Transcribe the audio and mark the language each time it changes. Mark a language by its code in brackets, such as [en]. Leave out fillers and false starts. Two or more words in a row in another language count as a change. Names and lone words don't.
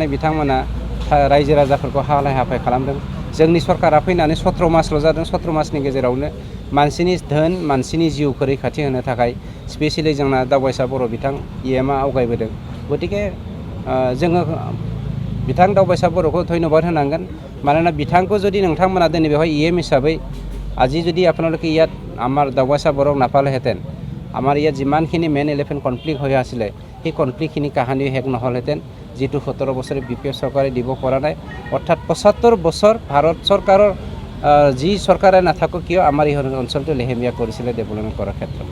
[brx] बिथांमोना रायजो राजाफोरखौ हालाय हाफाय खालामदों जोंनि सरकारा फैनानै 17 मासल' जादों 17 मासनि गेजेरावनो मानसिनि धोन मानसिनि जिउखौ रैखाथि होनो थाखाय स्पेसियेलि जोंना दावबायसा बर' बिथां इएमआ आवगायबोदों गतिके जोङो बिथां दावबायसा बर'खौ धन्यबाद होनांगोन मानोना बिथांखौ जुदि नोंथांमोना दिनै बेवहाय इएम हिसाबै [as] আজি যদি আপোনালোকে ইয়াত আমাৰ দাৱাইচা বৰক নাপালেহেঁতেন আমাৰ ইয়াত যিমানখিনি [en] man elephant conflict [as] হৈ আছিলে সেই কনফ্লিক্টখিনি কাহানি শেষ নহ'লহেঁতেন যিটো 17 বছৰে বিপিএফ চৰকাৰে দিব পৰা নাই অৰ্থাৎ 75 বছৰ ভাৰত চৰকাৰৰ যি চৰকাৰে নাথাকক কিয় আমাৰ এই অঞ্চলটো লেহেমীয়া কৰিছিলে ডেভেলপমেণ্ট কৰাৰ ক্ষেত্ৰত